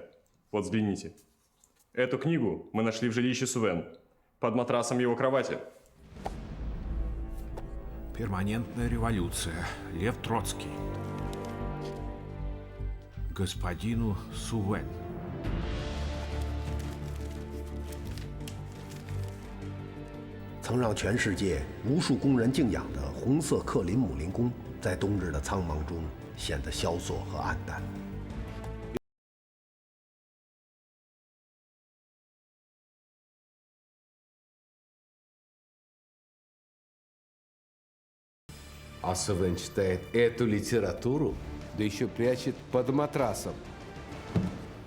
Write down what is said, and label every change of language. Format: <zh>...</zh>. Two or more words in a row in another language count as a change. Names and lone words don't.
<ru>Вот взгляните. Эту книгу мы нашли в жилище Сувен, под матрасом его кровати. Перманентная революция. Лев Троцкий. Господину Сувен.</ru> <zh>曾让全世界无数工人敬仰的红色克林姆林宫，在冬日的苍茫中显得萧索和暗淡。</zh> <ru>А Сувен читает эту литературу, да еще прячет под матрасом.</ru>